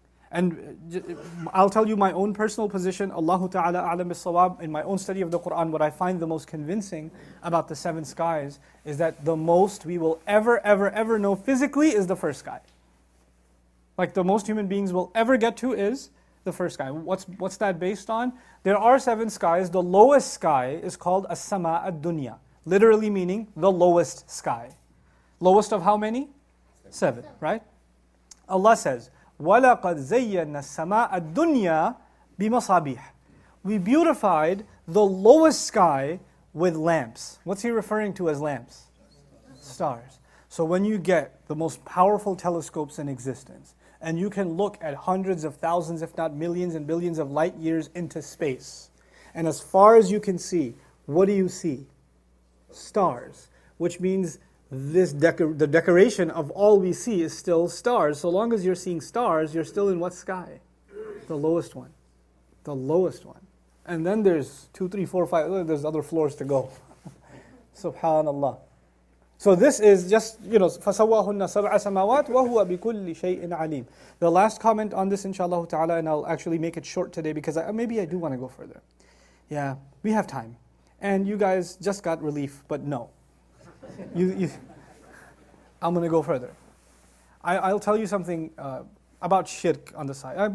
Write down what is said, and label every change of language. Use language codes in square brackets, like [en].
[en] And I'll tell you my own personal position, Allahu Ta'ala a'lam bis-sawab, in my own study of the Quran, what I find the most convincing about the 7 skies is that the most we will ever know physically is the first sky. Like the most human beings will ever get to is the first sky. What's that based on? There are 7 skies. The lowest sky is called as-sama ad-dunya, literally meaning the lowest sky. Lowest of how many? 7, right? [ar] Allah says, وَلَقَدْ زَيَّنَّا السَّمَاءَ الدُّنْيَا بِمَصَابِيحِ. [en] We beautified the lowest sky with lamps. What's He referring to as lamps? Stars. So when you get the most powerful telescopes in existence, and you can look at hundreds of thousands, if not millions and billions of light years into space. And as far as you can see, what do you see? Stars, which means the decoration of all we see is still stars. So long as you're seeing stars, you're still in what sky? The lowest one. The lowest one. And then there's 2, 3, 4, 5, there's other floors to go. Subhanallah. So this is just, [ar] فَسَوَّاهُنَّ سَبْعَ سَمَاوَاتٍ وَهُوَ بِكُلِّ شَيْءٍ عَلِيمٍ. [en] The last comment on this, inshallah ta'ala, and I'll actually make it short today because maybe I do want to go further. Yeah, we have time. And you guys just got relief, but no. I'm going to go further. I'll tell you something about shirk on the side.